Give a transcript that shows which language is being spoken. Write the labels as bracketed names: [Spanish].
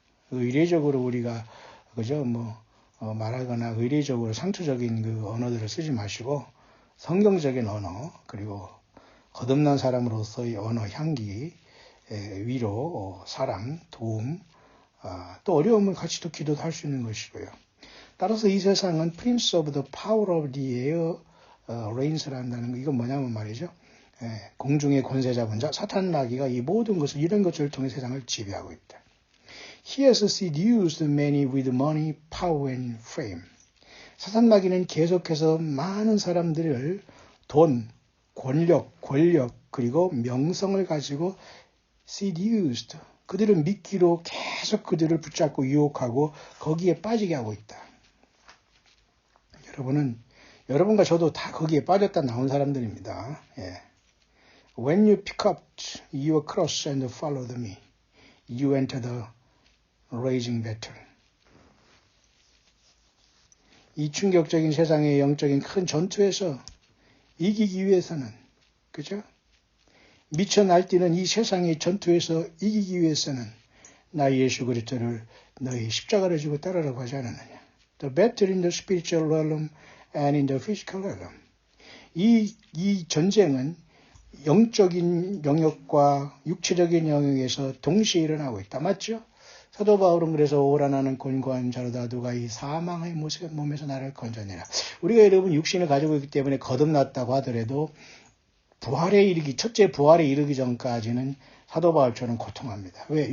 [Korean] 의례적으로 우리가 그죠 말하거나 의례적으로 상투적인 그 언어들을 쓰지 마시고 성경적인 언어 그리고 거듭난 사람으로서의 언어 향기 위로 사랑 도움 또 어려우면 같이 또 기도도 할 수 있는 것이고요. 따라서 이 세상은 [English] Prince of the Power of the Air Reigns [Korean] 를 한다는 거 이건 뭐냐면 말이죠. 공중의 권세 잡은 자 사탄 마귀가 이 모든 것을 이런 것들을 통해 세상을 지배하고 있다. [English] He has seduced many with money, power and fame. [Korean] 사탄 마귀는 계속해서 많은 사람들을 돈, 권력 그리고 명성을 가지고 seduced 그들을 믿기로 계속 그들을 붙잡고 유혹하고 거기에 빠지게 하고 있다. 여러분과 저도 다 거기에 빠졌다 나온 사람들입니다. [English] When you pick up your cross and follow me, you enter the raging battle. [Korean] 이 충격적인 세상의 영적인 큰 전투에서 이기기 위해서는, 그죠? 미쳐 날뛰는 이 세상의 전투에서 이기기 위해서는 나 예수 그리스도를 너희 십자가를 지고 따르라고 하지 않았느냐. [English] The battle in the spiritual realm and in the physical realm. [Korean] 이 전쟁은 영적인 영역과 육체적인 영역에서 동시에 일어나고 있다. 맞죠? 사도 바울은 그래서 오라나는 곤고한 자로다 누가 이 사망의 몸에서 나를 건져내라. 우리가 여러분 육신을 가지고 있기 때문에 거듭났다고 하더라도 첫째 부활에 이르기 전까지는 사도 바울처럼 고통합니다. 왜?